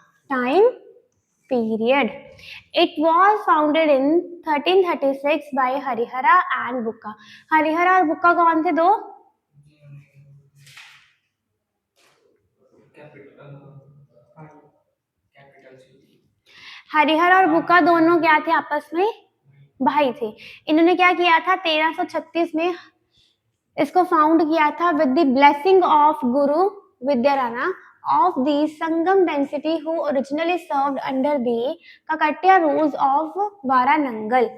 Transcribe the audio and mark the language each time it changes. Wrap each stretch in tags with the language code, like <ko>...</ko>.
<en>Time period. It was founded in 1336 by Harihara and Bukka.</en> <hi>हरिहरा और बुक्का कौन थे? दो हरिहर और बुक्का दोनों क्या थे? आपस में भाई थे। इन्होंने क्या किया था?</hi> <en>1336 में इसको फाउंड किया था with the blessing of Guru Vidyaranya of the Sangam density who originally served under the Kakatiya rules of Warangal.</en>